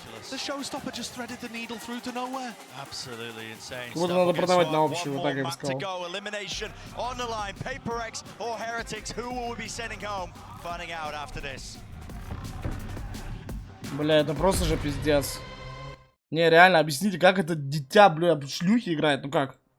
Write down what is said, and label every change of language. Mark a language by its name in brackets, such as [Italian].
[English] The showstopper just threaded the needle through to nowhere. Absolutely insane. [Russian] Вот надо продавать на общий, вот так я бы сказал. [English] Elimination on the line. Paper X or Heretics, who will we be sending home? Finding out after this. [Russian] Бля, это просто же пиздец. Не, реально, объясните, как это дитя, бля, шлюхи играет, ну как?